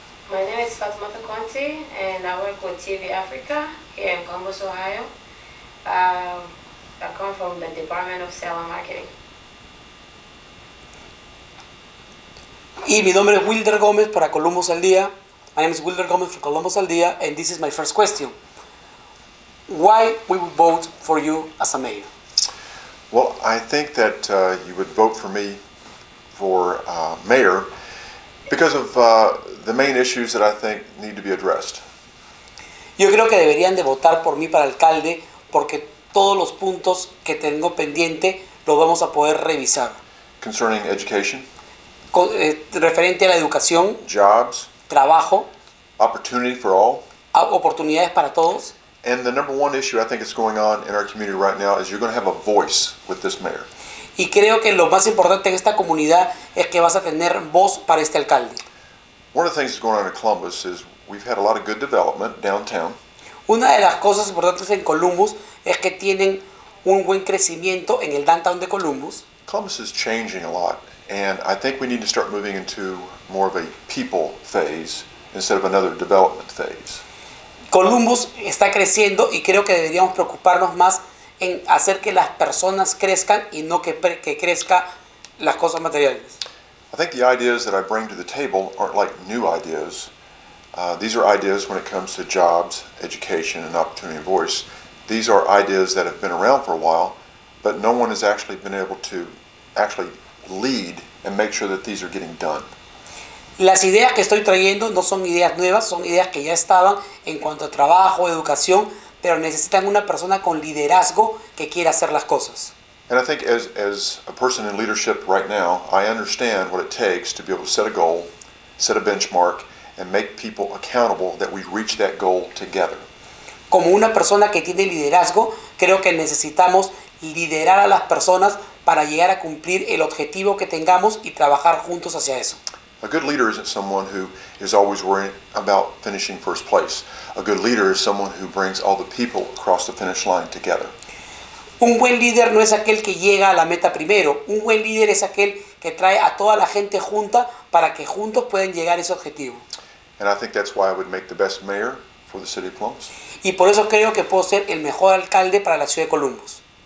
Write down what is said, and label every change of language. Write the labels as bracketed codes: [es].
[en] My name is Fatmata Conti, and I work with TV Africa here in Columbus, Ohio. I come from the Department of Sales and Marketing. [es] Y mi nombre es Wilder Gómez para Columbus Al Día. [en] My name is Wilder Gómez from Columbus Al Día, and this is my first question. Why we would vote for you as a mayor? Well, I think that you would vote for me for mayor because of the main issues that I think need to be addressed. [es] Yo creo que deberían de votar por mí para alcalde porque todos los puntos que tengo pendiente los vamos a poder revisar. [en] Concerning education, [es] referente a la educación, [en] jobs, [es] trabajo, [en] opportunity for all, [es] oportunidades para todos. [en] and the number one issue I think is going on in our community right now is you're going to have a voice with this mayor. [es] Y creo que lo más importante en esta comunidad es que vas a tener voz para este alcalde. [en] One of the things that's going on in Columbus is we've had a lot of good development downtown. [es] Una de las cosas importantes en Columbus es que tienen un buen crecimiento en el downtown de Columbus. [en] Columbus is changing a lot, and I think we need to start moving into more of a people phase instead of another development phase. [es] Columbus está creciendo y creo que deberíamos preocuparnos más en hacer que las personas crezcan y no que crezcan las cosas materiales. [en] I think the ideas that I bring to the table aren't like new ideas. These are ideas when it comes to jobs, education, and opportunity and voice. These are ideas that have been around for a while, but no one has actually been able to actually lead and make sure that these are getting done. [es] Las ideas que estoy trayendo no son ideas nuevas, son ideas que ya estaban en cuanto a trabajo, educación, pero necesitan una persona con liderazgo que quiera hacer las cosas. [en] And I think as a person in leadership right now, I understand what it takes to be able to set a goal, set a benchmark, and make people accountable that we reach that goal together. [es] Como una persona que tiene liderazgo, creo que necesitamos liderar a las personas para llegar a cumplir el objetivo que tengamos y trabajar juntos hacia eso. [en] A good leader isn't someone who is always worrying about finishing first place. A good leader is someone who brings all the people across the finish line together. [es] Un buen líder no es aquel que llega a la meta primero. Un buen líder es aquel que trae a toda la gente junta para que juntos puedan llegar a ese objetivo. [en] And I think that's why I would make the best mayor for the city of Columbus. [es] Y por eso creo que puedo ser el mejor alcalde para la ciudad de Columbus.